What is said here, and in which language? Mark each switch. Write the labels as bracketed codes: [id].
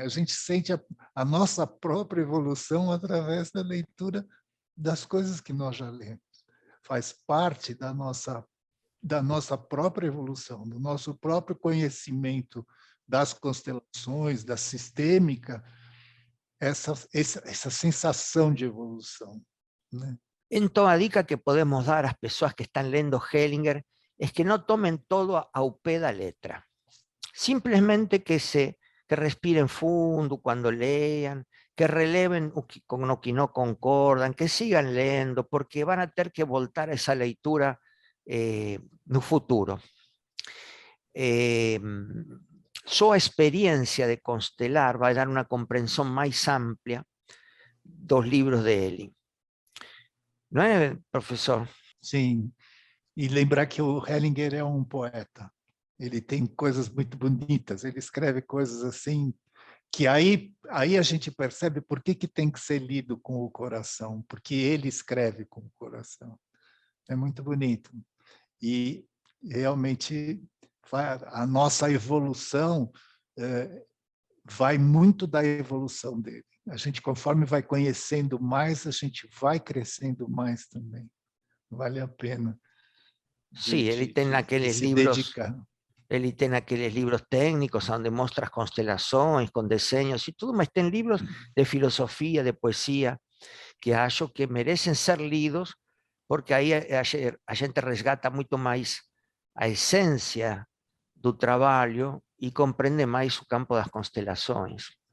[pt] A gente sente a nossa própria evolução através da leitura das coisas que nós já lemos. Faz parte da nossa própria evolução, do nosso próprio conhecimento das constelações, da sistêmica, essa sensação de evolução, né? [es] Entonces, la dica que podemos dar a las personas que están leyendo Hellinger es que no tomen todo [pt] a pé da letra. [es] Simplemente que respiren fundo cuando lean, que releven con lo que no concordan, que sigan leyendo, porque van a tener que voltar a esa lectura no futuro. Su experiencia de constelar va a dar una comprensión más amplia dos libros de Elling. [pt] Não é, professor? Sim, e lembrar que o Hellinger é um poeta. Ele tem coisas muito bonitas, ele escreve coisas assim, que aí a gente percebe por que tem que ser lido com o coração, porque ele escreve com o coração. É muito bonito. E realmente a nossa evolução vai muito da evolução dele. A gente, conforme vai conhecendo mais, a gente vai crescendo mais também. Vale a pena. [es] Sí, él tiene aquellos libros. [pt] Ele tem aqueles livros técnicos onde mostra as constelações, com desenhos e tudo, mas tem livros de filosofia, de poesia, que acho que merecem ser lidos, porque aí a gente resgata muito mais a essência do trabalho e compreende mais o campo das constelações.